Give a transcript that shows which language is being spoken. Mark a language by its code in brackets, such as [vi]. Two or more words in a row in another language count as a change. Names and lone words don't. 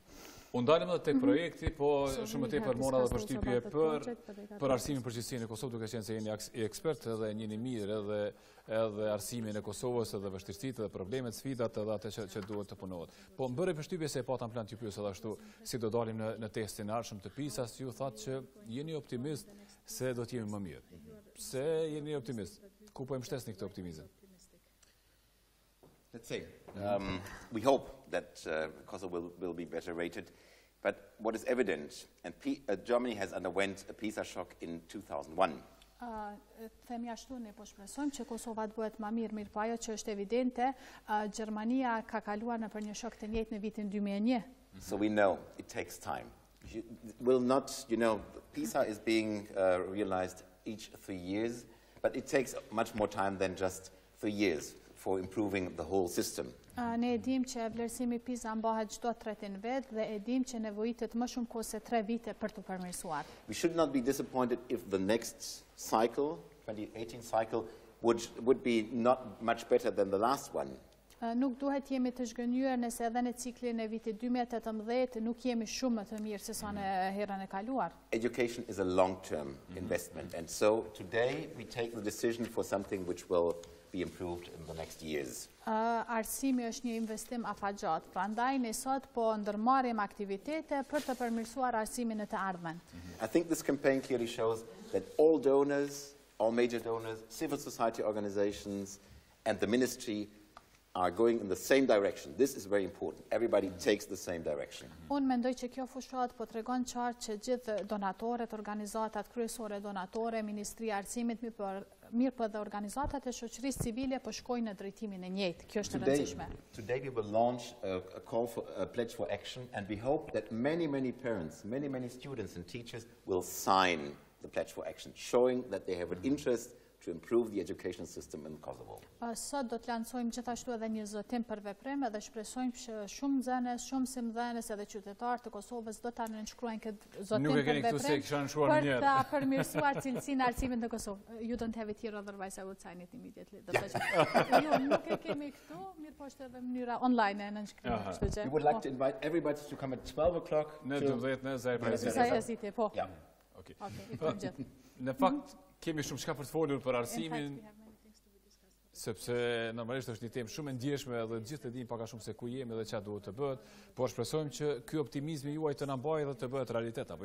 [sq] U ndalim edhe tek projekti, po shumë tepër mora edhe përshtypje për arsimin përgjithësi në Kosovë, duke qenë se jeni ekspert edhe njëni mirë edhe arsimin e Kosovës, edhe vështirësitë, edhe problemet, sfidat, edhe atë që duhet të punohet. Po më bëre përshtypje se e pata në plan të pyes edhe ashtu, si do dalim në testin e ardhshëm të PISA-s, ju thatë që jeni optimist se do të jemi më mirë. Pse jeni optimist? Ku po e mbështesni këtë optimizëm? [en] Let's say, we hope that Kosovo will be better rated, but what is evident, and Germany has underwent a PISA shock in 2001. [sq] Themi ashtu, ne po shpresojmë që Kosova të bëhet më mirë, po ajo që është evidente, Gjermania ka kaluar nëpër një shok të njëjtë në vitin 2001. [en] So we know it takes time. Will not, PISA is being realized each 3 years, but it takes much more time than just 3 years for improving the whole system. [sq] Ne e dim që vlerësimi PISA mbahet çdo 3 vjet dhe e dim që nevojitet më shumë kohë se 3 vite për të përmirësuar. [en] We should not be disappointed if the next cycle, 2018 cycle, would be not much better than the last one. [sq] Nuk duhet jemi të zhgënjur nëse edhe në ciklin e vitit 2018 nuk jemi shumë më të mirë se sa në herën e kaluar. [en] Education is a long-term investment, and so today we take the decision for something which will be improved in the next years. [sq] Arsimi është një investim afatgjatë, prandaj ne sot po ndërmarrim aktivitete për të përmirësuar arsimin në të ardhmen. [en] I think this campaign clearly shows that all donors, all major donors, civil society organizations and the ministry are going in the same direction. This is very important. Everybody takes the same direction. [sq] Unë mendoj që kjo fushat po tregon qartë që gjithë donatorët, organizatat kryesore donatore, Ministria e Arsimit, mirë po dhe organizatat e shoqërisë civile po shkojnë në drejtimin e njëjtë. Kjo është e rëndësishme. [en] Today we will launch a call for a pledge for action, and we hope that many parents, many students and teachers will sign the pledge for action, showing that they have an interest to to improve the education system in Kosovo. [sq] Sot do të lancojmë gjithashtu edhe një zotim për veprim dhe shpresojmë që shumë nxënës, shumë simdhënës edhe qytetarë të Kosovës do ta nënshkruajnë këtë zotim për veprim për ta përmirësuar cilësinë e arsimit në Kosovë. [en] You don't have it here, otherwise I would sign it immediately. [sq] Jo, nuk e kemi këtu, mirë po është edhe mënyra online e nënshkrimit, kështu që. [en] We would like to invite everybody to come at 12 o'clock. [sq] Në 12 në Mëngjesit, po. Në fakt, kemi shumë shka për të folur për arsimin, sepse normalisht është një temë shumë e ndjeshme dhe gjithë të dim paka shumë se ku jemi dhe çfarë duhet të bëhet, por shpresojmë që ky optimizmi juaj të na mbajë dhe të bëhet realitet apo jo.